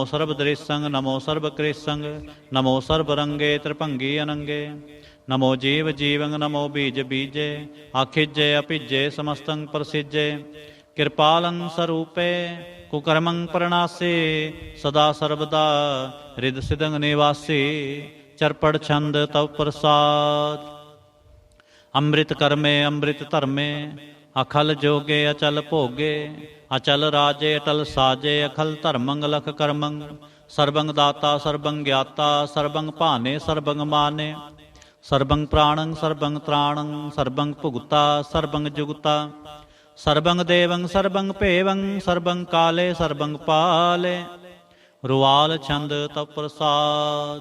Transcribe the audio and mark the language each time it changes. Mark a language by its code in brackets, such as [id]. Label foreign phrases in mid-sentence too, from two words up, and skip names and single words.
[bra] सर्व दृश्यंग नमो सर्व कृष्यंग नमो सर्व रंगे त्रिभंगी अनंगे नमो जीव जीवंग नमो बीज बीजे आखिजे अपिजे समस्तंग प्रसिजे कृपालं स्वरूपे कुकर्मं प्रणासे सदा सर्वदा हृद सिदंग निवासी चरपड़ छंद तव प्रसाद अमृत कर्मे अमृत धर्मे अखल जोगे अचल भोगे ਅਚਲ ਰਾਜੇ ਅਟਲ ਸਾਜੇ, ਅਖਲ ਧਰਮੰ ਲਖ ਕਰਮੰ, ਸਰਬੰਗ ਦਾਤਾ ਸਰਬੰਗ ਗਿਆਤਾ, ਸਰਬੰਗ ਭਾਨੇ ਸਰਬੰਗ ਮਾਨੇ, ਸਰਬੰਗ ਪ੍ਰਾਣੰ ਸਰਬੰਗ ਤ੍ਰਾਣੰ, ਸਰਬੰਗ ਭੁਗਤਾ ਸਰਬੰਗ ਜੁਗਤਾ, ਸਰਬੰਗ ਦੇਵੰ ਸਰਬੰਗ ਭੇਵੰ, ਸਰਬੰਗ ਕਾਲੇ ਸਰਬੰਗ ਪਾਲੇ, ਰੁਆਲ ਛੰਦ ਤਵ ਪ੍ਰਸਾਦ।